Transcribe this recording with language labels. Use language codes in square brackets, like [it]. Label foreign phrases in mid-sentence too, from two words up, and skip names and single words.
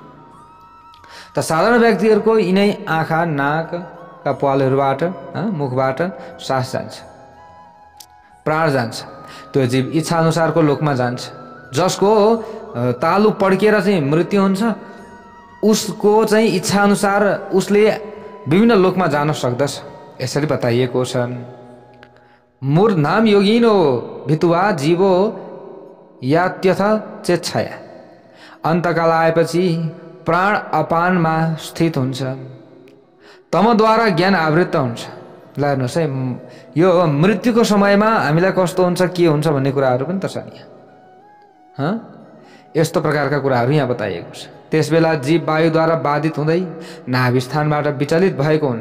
[ne] त साधारण व्यक्तिहरूको यिनै आँखा नाकका प्वालहरूबाट मुखबाट सास जान्छ, प्राण जान्छ। त्यो जीव इच्छा अनुसारको लोकमा जान्छ। जसको तालु पड्किएर चाहिँ मृत्यु हुन्छ, उसको चाहिँ इच्छा अनुसार उसले विभिन्न लोकमा जान सक्दछ। यसरी बताइएको छ। [sa] मूर्ध नाम योगिनो भितुवा जीवो यात्यथ चेच्छया। [ne] अन्तकाल आएपछि प्राण अपानमा स्थित हुन्छ। तमद्वारा ज्ञान आवृत्त हुन्छ। ल हेर्नुहोस् है, यो मृत्युको समयमा हामीलाई कस्तो हुन्छ, के हुन्छ भन्ने कुराहरू पनि त छन् यहाँ। यस्तो प्रकारका कुराहरू यहाँ बताइएको छ। त्यसबेला जीव वायुद्वारा बाधित हुँदै नाभिस्थानबाट विचलित भएको हुन्छ।